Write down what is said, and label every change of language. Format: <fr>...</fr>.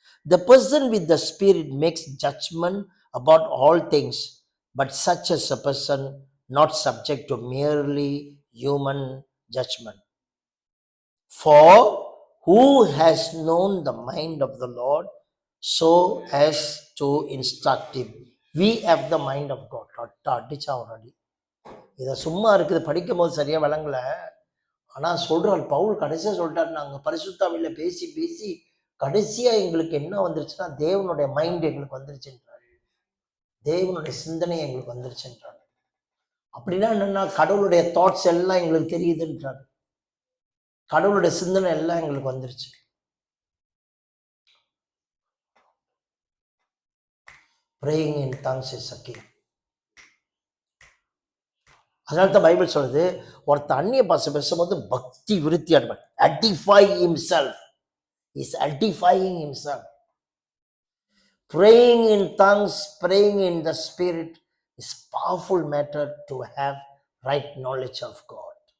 <en>The person with the Spirit makes judgment about all things, but such as a person not subject to merely human judgment. For who has known the mind of the Lord so as to instruct him? We have the mind of God.</en> <ta>அடிச்சா already. இதை சும்மா இருக்குது, படிக்கும் போது சரியா விளங்கல. ஆனால் சொல்றார் பவுல் கடைசியாக சொல்லிட்டார், நாங்கள் பரிசுத்தாவியில் பேசி பேசி கடைசியாக எங்களுக்கு என்ன வந்துருச்சுன்னா தேவனுடைய மைண்ட் எங்களுக்கு வந்துருச்சுன்றார், தேவனுடைய சிந்தனை எங்களுக்கு வந்துருச்சுன்றார். அப்படின்னா என்னன்னா கடவுளுடைய தாட்ஸ் எல்லாம் எங்களுக்கு தெரியுதுன்றார், கடவுளுடைய சிந்தனை எல்லாம் எங்களுக்கு வந்துருச்சு.</ta> <en>Praying in tongues is a key.</en> <ta>அதனால தான் பைபிள் சொல்லுது, ஒருத்த அந்நிய பாஷை பேசும்போது பக்தி விருத்தி அடைவான்.</ta> <en>edify himself, is edifying himself. Praying in tongues, praying in the Spirit is powerful matter to have right knowledge of God.</en>